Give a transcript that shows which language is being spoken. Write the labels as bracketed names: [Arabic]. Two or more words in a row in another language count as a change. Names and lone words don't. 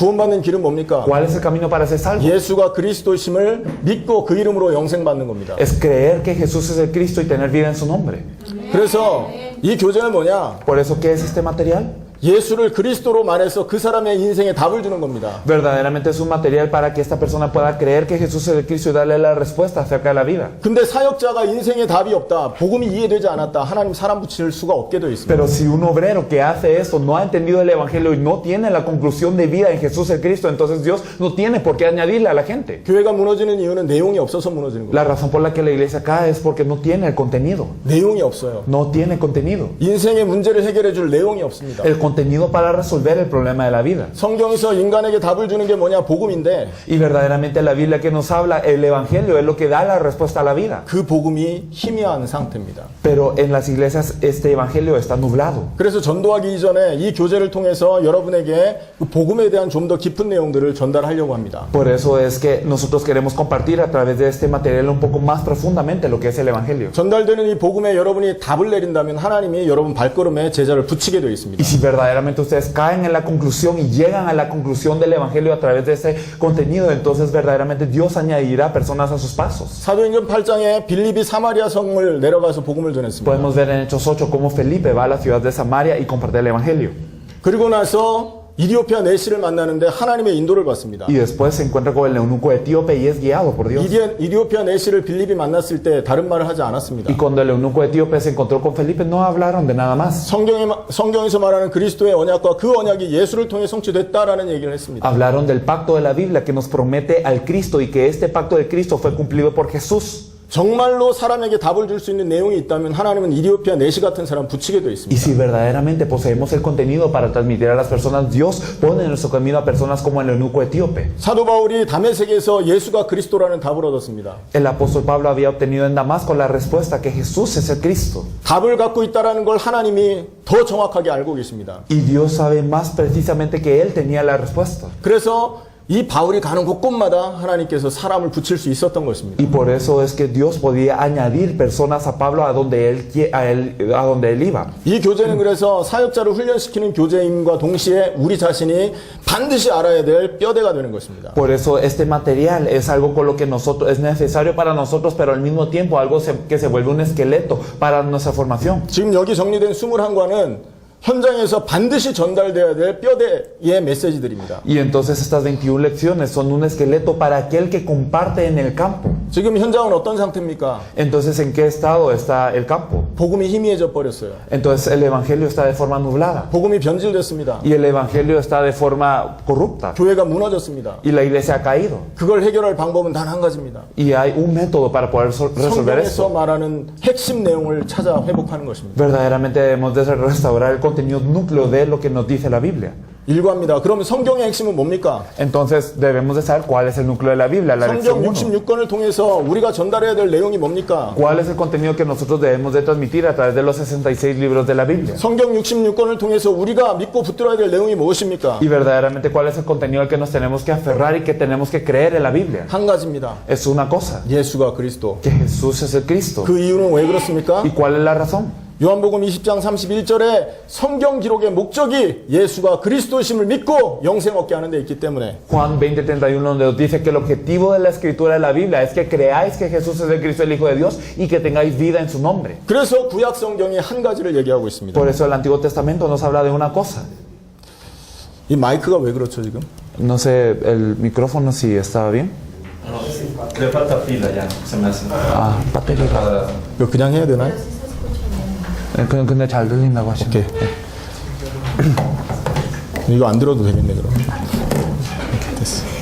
[Korean] 구원받는 길은 뭡니까? [Spanish] ¿Cuál es el camino para ser salvo? [Korean] 예수가 그리스도심을 믿고 그 이름으로 영생 받는 겁니다. [Spanish] Es creer que Jesús es el Cristo y tener vida en su nombre. [Korean] 그래서 이 교재는 뭐냐? [Spanish] Por eso, ¿qué es este material? [Korean] 예수를 그리스도로 말해서 그 사람의 인생에 답을 주는 겁니다. [Spanish] Verdaderamente es un material para que esta persona pueda creer que Jesús es el Cristo y darle la respuesta acerca de la vida. [Korean] 근데 사역자가 인생에 답이 없다, 복음이 이해되지 않았다, 하나님 사람 붙일 수가 없게 되어 있습니다. [Spanish] Pero si un obrero que hace esto no ha entendido el evangelio y no tiene la conclusión de vida en Jesús el Cristo, entonces Dios no tiene por qué añadirle a la gente. [Korean] 교회가 무너지는 이유는 내용이 없어서 무너지는 거예요. [Spanish] La razón por la que la iglesia cae es porque no tiene el contenido. [Korean] 내용이 없어요. [Spanish] No tiene contenido. [Korean] 인생의 문제를 해결해 줄 내용이 없습니다. [Spanish] El contenido para resolver el problema de la vida. [Korean] 성경에서 인간에게 답을 주는 게 뭐냐? 복음인데 [Spanish] Y verdaderamente la Biblia que nos habla, el evangelio es lo que da la respuesta a la vida. [Korean] 그 복음이 희미한 상태입니다. [Spanish] Pero en las iglesias este evangelio está nublado. [Korean] 그래서 전도하기 이전에 이 교재를 통해서 여러분에게 그 복음에 대한 좀 더 깊은 내용들을 전달하려고 합니다. [Spanish] Por eso es que nosotros queremos compartir a través de este material un poco más profundamente lo que es el evangelio. [Korean] 전달되는 이 복음에 여러분이 답을 내린다면 하나님이 여러분 발걸음에 제자를 붙이게 되어 있습니다. [Spanish] Y si verdaderamente ustedes caen en la conclusión y llegan a la conclusión del evangelio a través de ese contenido, entonces verdaderamente Dios añadirá personas a sus pasos. [Korean] 사도행전 8장에 빌립이 사마리아 성을 내려가서 복음을 전했습니다. [Spanish] Podemos ver en Hechos 8 cómo Felipe va a la ciudad de Samaria y comparte el evangelio. [Korean] 그리고 나서 이디오피아 내시를 만나는데 하나님의 인도를 받습니다. [Spanish] Y después se encuentra con el eunuco etíope y es guiado por Dios. [Korean] 이디오피아 내시를 빌립이 만났을 때 다른 말을 하지 않았습니다. [Spanish] Y cuando el eunuco etíope se encontró con Felipe, no hablaron de nada más. [Korean] 성경에서 말하는 그리스도의 언약과 그 언약이 예수를 통해 성취됐다라는 얘기를 했습니다. [Spanish] Hablaron del pacto de la Biblia que nos promete al Cristo y que este pacto de Cristo fue cumplido por Jesús. [Korean] 정말로 사람에게 답을 줄 수 있는 내용이 있다면 하나님은 이디오피아 내시 같은 사람 붙이게 되어 [Spanish] Y [Korean] 있습니다. [Spanish] si verdaderamente poseemos el contenido para transmitir a las personas, Dios pone en nuestro camino a personas como el eunuco etíope. [Korean] 사도 바울이 다메섹에서 예수가 그리스도라는 답을 얻었습니다. [Spanish] El apóstol Pablo había obtenido en Damasco la respuesta que Jesús es el Cristo. [Korean] 답을 갖고 있다라는 걸 하나님이 더 정확하게 알고 계십니다. [Spanish] Y Dios sabe más precisamente que él tenía la respuesta. [Korean] 그래서 이 바울이 가는 곳곳마다 하나님께서 사람을 붙일 수 있었던 것입니다. [Spanish] Y por eso es que Dios podía añadir personas a Pablo a donde él iba. [Korean] 이 교재는 그래서 사역자를 훈련시키는 교재임과 동시에 우리 자신이 반드시 알아야 될 뼈대가 되는 것입니다. [Spanish] Por eso este material es algo con lo que nosotros es necesario para nosotros, pero al mismo tiempo algo que se vuelve un esqueleto para nuestra formación. [Korean] 지금 여기 정리된 21관은 현장에서 반드시 전달돼야 될 뼈대의 메시지들입니다. [Spanish] Y entonces estas 21 lecciones son un esqueleto para aquel que comparte en el campo. [Korean] 지금 현장은 어떤 상태입니까? [Spanish] Entonces, ¿en qué estado está el campo? [Korean] 복음이 희미해져 버렸어요. [Spanish] Entonces el evangelio está de forma nublada [Korean] 복음이 변질됐습니다. [Spanish] y el evangelio está de forma corrupta [Korean] 교회가 무너졌습니다. [Spanish] y la iglesia ha caído. [Korean] 그걸 해결할 방법은 단 한 가지입니다. [Spanish] Y hay un método para poder resolver [Korean] 성경에서 [Spanish] esto. [Korean] 말하는 핵심 내용을 찾아 회복하는 것입니다. [Spanish] Verdaderamente debemos de restaurar el contenido núcleo de lo que nos dice la Biblia. [Korean] 일과입니다. 그러면 성경의 핵심은 뭡니까? [Spanish] Entonces debemos de saber cuál es el núcleo de la Biblia, la [Korean] 성경 [Spanish] lección 1. [Korean] 66권을 통해서 우리가 전달해야 될 내용이 뭡니까? [Spanish] ¿Cuál es el contenido que nosotros debemos de transmitir a través de los 66 libros de la Biblia? [Korean] 성경 66권을 통해서 우리가 믿고 붙들어야 될 내용이 무엇입니까? [Spanish] Y verdaderamente cuál es el contenido al que nos tenemos que aferrar y que tenemos que creer en la Biblia. [Korean] 한 가지입니다. [Spanish] Es una cosa, [Korean] 예수가 그리스도. [Spanish] que Jesús es el Cristo. [Korean] 그 이유는 왜 그렇습니까? [Spanish] ¿Y cuál es la razón? [Korean] 요한복음 20장 31절에 성경 기록의 목적이 예수가 그리스도심을 믿고 영생 얻게 하는 데 있기 때문에 [Spanish] Juan 20:31 donde nos dice que el objetivo de la escritura de la Biblia es que creáis que Jesús es el Cristo, el Hijo de Dios, y que tengáis vida en su nombre. [Korean] 그래서 구약 성경이 한 가지를 얘기하고 있습니다. [Spanish] Por eso el Antiguo Testamento nos habla de una cosa. [Korean] 이 마이크가 왜 그렇죠 지금? [Spanish] No sé, el micrófono si estaba bien. No, le falta pila ya, se me hace. Ah, batería. [Korean] 이거 그냥 해야 되나요? 근데 잘 들린다고 하시네. 오케이. 이거 안 들어도 되겠네 그럼. 오케이, 됐어.